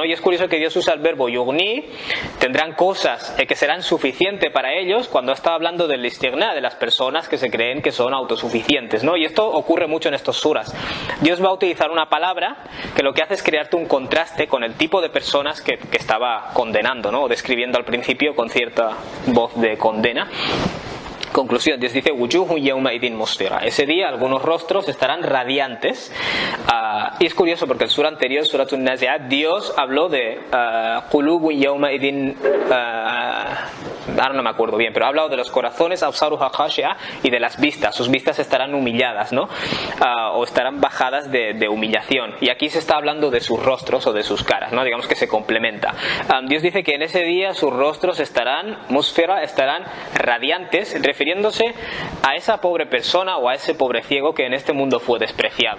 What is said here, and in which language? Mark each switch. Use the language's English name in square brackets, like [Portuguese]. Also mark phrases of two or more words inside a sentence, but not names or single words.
[Spanish] Y es curioso que Dios usa el verbo yugni, tendrán cosas que serán suficientes para ellos, cuando está hablando del istighna, de las personas que se creen que son autosuficientes, ¿no? Y esto ocurre mucho en estos suras. Dios va a utilizar una palabra que lo que hace es crearte un contraste con el tipo de personas que estaba condenando, ¿no? O describiendo al principio con cierta voz de condena. Conclusión, Dios dice [Arabic] وجوه يومئذ مسفرة. [Spanish] Ese día algunos rostros estarán radiantes. Y es curioso porque en sura anterior, Suratun Nazi'at, Dios habló de [Arabic] قلوب يومئذ, [Spanish] ahora no me acuerdo bien, pero ha hablado de los corazones, [Arabic] أبصارها خاشعة, [Spanish] y de las vistas. Sus vistas estarán humilladas, ¿no? O estarán bajadas de humillación. Y aquí se está hablando de sus rostros o de sus caras, ¿no? Digamos que se complementa. Dios dice que en ese día sus rostros estarán musfira, estarán radiantes, refiriéndose a esa pobre persona o a ese pobre ciego que en este mundo fue despreciado.